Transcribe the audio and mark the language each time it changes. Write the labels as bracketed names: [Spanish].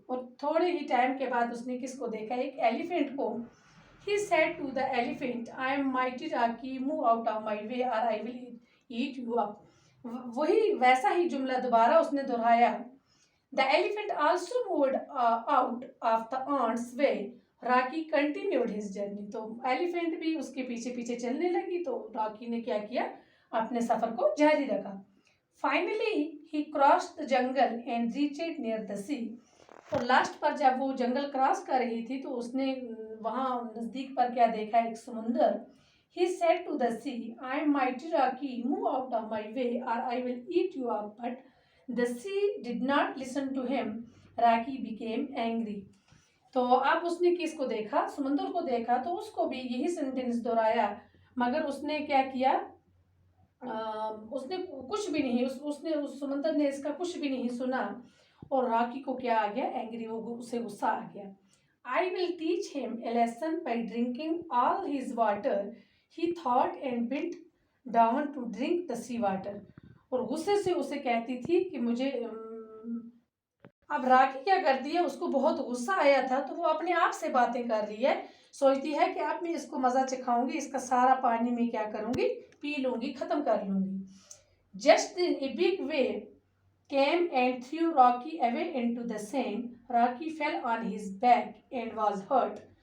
[Hindi] और थोड़े ही टाइम के बाद उसने किसको देखा? एक एलिफेंट को. [English] He said to the elephant, I am mighty Rocky, move out of my way or I will eat you up. [Hindi] वही वैसा ही जुमला दोबारा उसने दोहराया. [English] The elephant also moved out of the ant's way. Rocky continued his journey. [Hindi] तो elephant भी उसके पीछे पीछे चलने लगी. तो रॉकी ने क्या किया? अपने सफर को जारी रखा. [English] Finally he crossed the jungle and reached near the sea. [Hindi] और लास्ट पर जब वो जंगल क्रॉस कर रही थी तो उसने वहाँ नज़दीक पर क्या देखा? एक समुंदर. [English] He said to the sea, I am mighty Rocky, move out of my way or I will eat you up. But the sea did not listen to him. Rocky became angry. [Hindi] तो अब उसने किसको देखा? समुंदर को देखा. तो उसको भी यही सेंटेंस दोहराया, मगर उसने क्या किया? उसने कुछ भी नहीं, उसने उस समुंदर ने इसका कुछ भी नहीं सुना. और रॉकी को क्या आ गया? एंग्री, वो उसे गुस्सा आ गया. [English] I will teach him a lesson by drinking all his water, he thought and bent down to drink the sea water. [Hindi] और गुस्से से उसे कहती थी कि मुझे अब रॉकी क्या करती है? उसको बहुत गुस्सा आया था तो वो अपने आप से बातें कर रही है. सोचती है कि अब मैं इसको मज़ा चखाऊंगी, इसका सारा पानी में क्या करूंगी? पी लूंगी, खत्म कर लूंगी. [English] Just then a big wave came and threw Rocky away into the sand. Rocky fell on his back and was hurt.